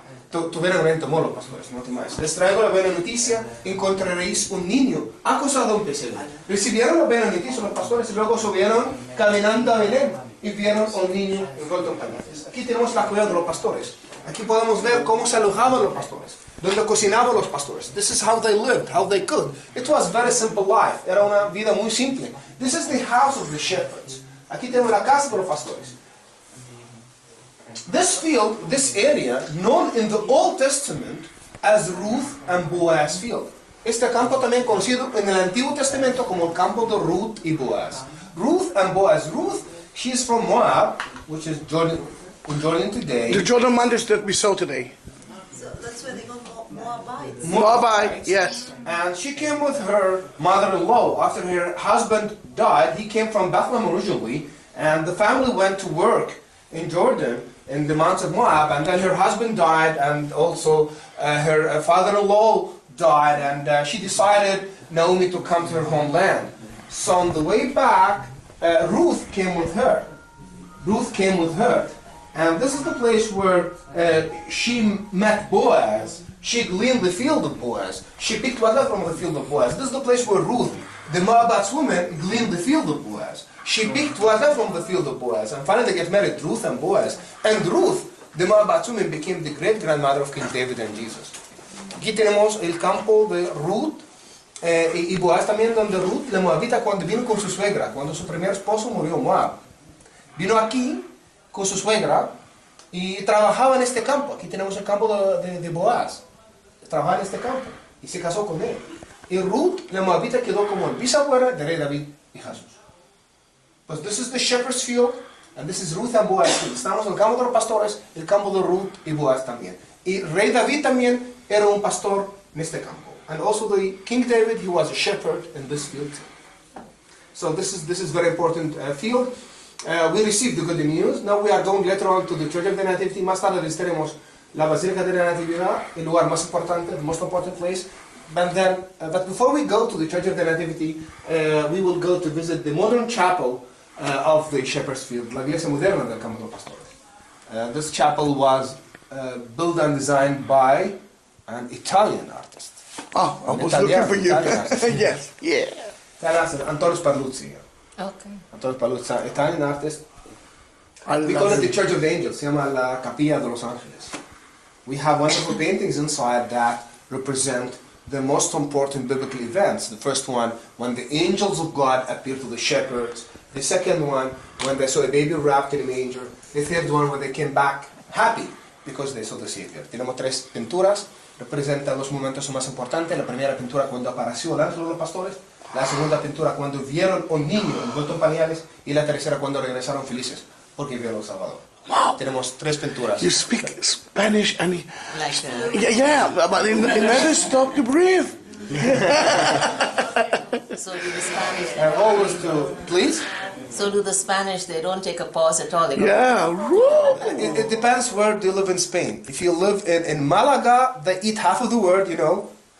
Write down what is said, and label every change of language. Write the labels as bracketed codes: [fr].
[es] Tuvieron gran temor los pastores, no temáis. Les traigo la buena noticia, encontraréis un niño acostado en un pesebre. Recibieron la buena noticia los pastores y luego subieron caminando a Belén y vieron a un niño envuelto en pañales. Aquí tenemos la cueva de los pastores. Aquí podemos ver cómo se alojaban los pastores, donde cocinaban los pastores. [en] This is how they lived, how they cooked. It was very simple life. [es] Era una vida muy simple. [en] This is the house of the shepherds. [es] Aquí tenemos la casa de los pastores. [en] This field, this area, known in the Old Testament as Ruth and Boaz field. [es] Este campo también conocido en el Antiguo Testamento como el campo de Ruth y Boaz. [en] Ruth and Boaz. Ruth, she is from Moab, which is Jordan, in Jordan today. The Jordan mountains that we saw today. So that's where they go Moabites. Moabite, yes. And she came with her mother-in-law. After her husband died, he came from Bethlehem originally, and the family went to work in Jordan, in the mountains of Moab, and then her husband died, and also her father-in-law died, and she decided, Naomi, to come to her homeland. So on the way back, Ruth came with her. Ruth came with her. And this is the place where she met Boaz. She gleaned the field of Boaz. She picked water from the field of Boaz. This is the place where Ruth, the Moabite woman, gleaned the field of Boaz. She picked water from the field of Boaz. And finally they get married, Ruth and Boaz. And Ruth, the Moabite woman, became the great-grandmother of King David and Jesus. [es] Aquí tenemos el campo de Ruth y Boaz también, donde Ruth, la Moabita, cuando vino con su suegra, cuando su primer esposo murió en Moab. Vino aquí con su suegra y trabajaba en este campo. Aquí tenemos el campo de Boaz. trabajar en este campo. Y se casó con él. Y Ruth, la moabita, quedó como el bisabuela de rey David y Jesús. [en] Pues this is the shepherd's field, and this is Ruth and Boaz. [es] Estamos en el campo de los pastores, el campo de Ruth y Boaz también. Y rey David también era un pastor en este campo. [en] And also the King David, he was a shepherd in this field. So this is very important field. We received the good news. Now we are going later on to the Church of the Nativity. [es] Más tarde visitaremos la Basílica de la Natividad, el lugar más importante, [en] the most important place. But before we go to the Church of the Nativity, we will go to visit the modern chapel of the Shepherd's Field, [es] la iglesia moderna del Campo de los Pastores. [en] This chapel was built and designed by an Italian artist. Oh, I was looking for you. Yes, yeah. Antonio Sparluzzi. Okay. Antonio Sparluzzi, Italian artist. We I call love it the it. Church of the Angels. [es] Se llama la Capilla de los Ángeles. [en] We have wonderful paintings inside that represent the most important biblical events. The first one, when the angels of God appear to the shepherds. The second one, when they saw a baby wrapped in a manger. The third one, when they came back happy because they saw the Savior. [es] Tenemos tres pinturas, representan los momentos más importantes. La primera pintura cuando apareció el ángel de los pastores. La segunda pintura cuando vieron un niño envuelto en pañales. Y la tercera cuando regresaron felices porque vieron al Salvador. [en] Wow. [es] Tenemos tres pinturas. [en] You speak Spanish and Like yeah, but it never stop to breathe. so do the Spanish. And always to, please? So do the Spanish. They don't take a pause at all. They go, Yeah. Woo. It depends where you live in Spain. If you live in Malaga, they eat half of the word, you know.